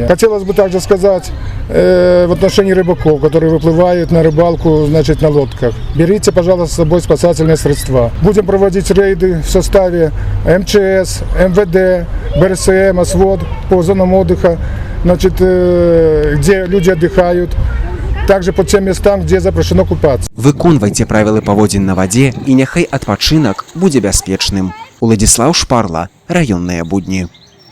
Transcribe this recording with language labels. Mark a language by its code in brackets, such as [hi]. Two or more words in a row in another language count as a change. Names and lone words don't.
[ru] Хотелось бы также сказать в отношении рыбаков, которые выплывают на рыбалку, значит, на лодках. Берите, пожалуйста, с собой спасательные средства. Будем проводить рейды в составе МЧС, МВД, БРСМ, ОСВОД по зонам отдыха, значит, где люди отдыхают. Также по тем местам, где запрещено купаться. [be] Выконвайце правілы паводзін на вадзе і няхай адпачынак будзе бяспечным. Уладзіслаў Шпарла, раённыя будні.